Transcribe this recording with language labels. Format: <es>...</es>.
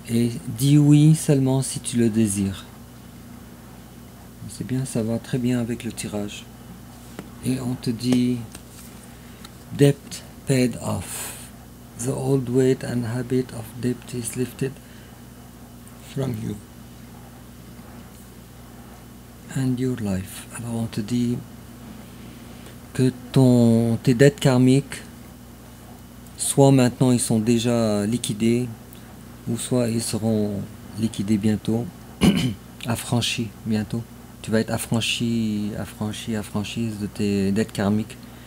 <fr>Et dis oui seulement si tu le désires. C'est bien, ça va très bien avec le tirage. Et on te dit</fr> <en>debt paid off. The old weight and habit of debt is lifted from you and your life.</en> <fr>Alors on te dit que tes dettes karmiques, soit maintenant ils sont déjà liquidés, ou soit ils seront liquidés bientôt, affranchis bientôt. Tu vas être affranchie de tes dettes karmiques.</fr>